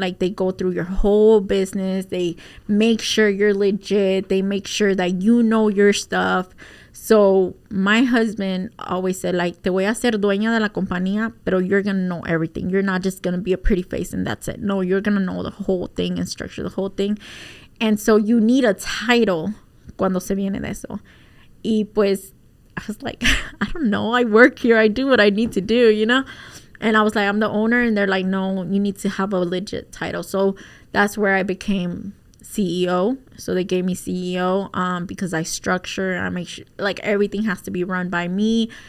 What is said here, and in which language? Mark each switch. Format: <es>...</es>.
<en>Like, they go through your whole business. They make sure you're legit. They make sure that you know your stuff. So my husband always said, like,</en> <es>te voy a hacer dueña de la compañía, pero</es> <en>you're going to know everything. You're not just going to be a pretty face and that's it. No, you're going to know the whole thing and structure the whole thing. And so you need a title</en> <es>cuando se viene de eso. Y pues</es> <en>I was like, I don't know. I work here. I do what I need to do, And I was like, I'm the owner. And they're like, no, you need to have a legit title. So that's where I became CEO. So they gave me CEO because I structure. I make sure, like, everything has to be run by me.</en>